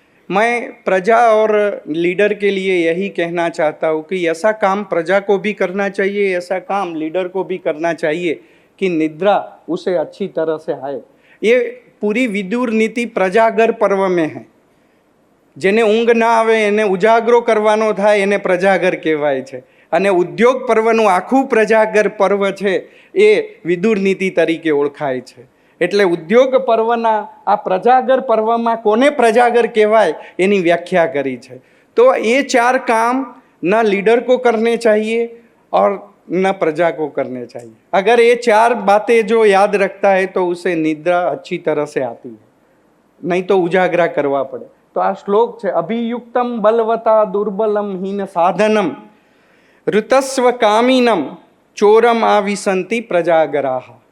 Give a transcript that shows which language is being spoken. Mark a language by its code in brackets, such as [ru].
[hi] मैं प्रजा और लीडर के लिए यही कहना चाहता हूँ कि ऐसा काम प्रजा को भी करना चाहिए, ऐसा काम लीडर को भी करना चाहिए कि निद्रा उसे अच्छी तरह से आए। ये पूरी विदुर नीति प्रजागर पर्व में है। [gu] જેને ઊંઘ ના આવે એને ઉજાગરો કરવાનો થાય એને પ્રજાગર કહેવાય છે, અને ઉદ્યોગ પર્વનું આખું પ્રજાગર પર્વ છે એ વિદુર નીતિ તરીકે ઓળખાય છે। એટલે ઉદ્યોગ પર્વના આ પ્રજાગર પર્વમાં કોને પ્રજાગર કહેવાય એની વ્યાખ્યા કરી છે। તો એ [hi] 4 काम न लीडर को करने चाहिए और न प्रजा को करने चाहिए। अगर ये 4 बातें जो याद रखता है तो उसे निद्रा अच्छी तरह से आती है, नहीं तो उजागरा करवा पड़े। तो आ श्लोक है, [sa] अभियुक्तम बलवता दुर्बलम हीन साधनम ऋतस्व कामीनम चोरम आविसंति प्रजागराः।